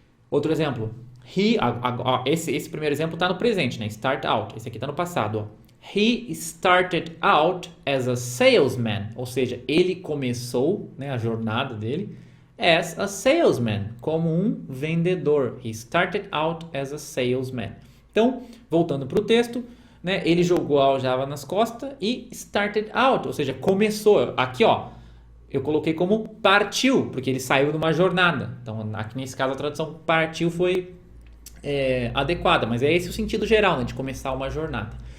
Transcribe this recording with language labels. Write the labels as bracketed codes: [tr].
[pt] Outro exemplo, esse primeiro exemplo está no presente, né? Start out. Esse aqui está no passado, ó. [en] He started out as a salesman, [pt] ou seja, ele começou, né, a jornada dele [en] as a salesman, [pt] como um vendedor. [en] He started out as a salesman. [pt] Então, voltando para o texto, né, ele jogou a aljava nas costas e [en] started out, [pt] ou seja, começou. Aqui, ó, eu coloquei como partiu, porque ele saiu de uma jornada. Então, aqui nesse caso, a tradução partiu foi adequada, mas é esse o sentido geral, né, de começar uma jornada.